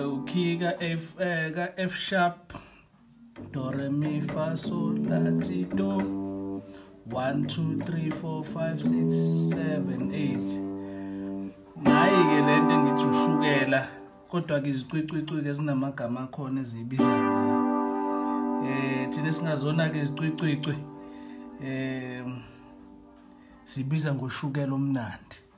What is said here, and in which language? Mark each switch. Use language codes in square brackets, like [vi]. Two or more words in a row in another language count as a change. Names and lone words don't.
[zu] key ka [en] F sharp, [zu] do re mi fa sol la ti do. 1 2 3 4 5 6 7 8. Nayi ke lento ngithi ushukela, kodwa ke izicwicwi ke ezinamagama akhona ezibiza thina singazona ke izicwicwi sibiza ngoshukela omnandi.